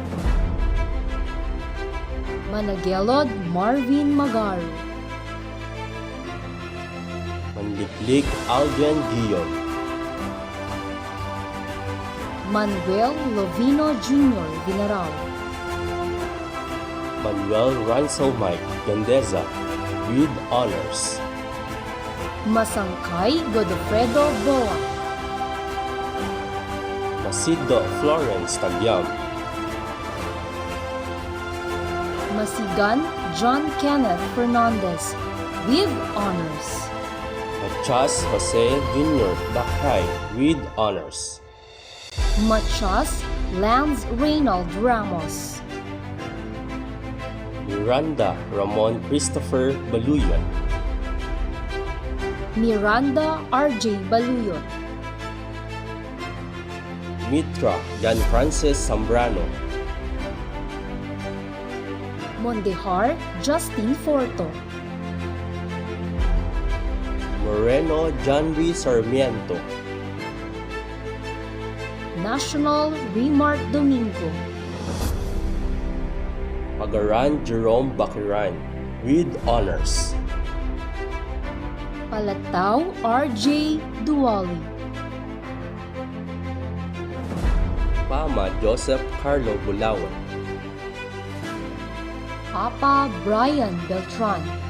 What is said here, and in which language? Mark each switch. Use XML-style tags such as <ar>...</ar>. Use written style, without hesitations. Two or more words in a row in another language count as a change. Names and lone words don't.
<en>Managelod Marvin Magaro. Manliklik Aljan Guillon. Manuel Lovino Jr. Vinarao. Manuel Ransel Mike Gandeza with honors. Masangkay Godofredo Boa. Masido Florence Tagyam. Masigan John Kenneth Fernandez with honors. Machas Jose Jr. Bakay with honors. Machas Lance Reynald Ramos. Miranda Ramon Christopher Baluyan. Miranda RJ Baluyot. Mitra Jan Francis Zambrano. Mondehar Justin Forto. Moreno Janry Sarmiento. National Remark Domingo. Pagaran Jerome Bakiran with honors. Palatao RJ Duwali. Pama Joseph Carlo Bulawan. Papa Brian Beltran.</en>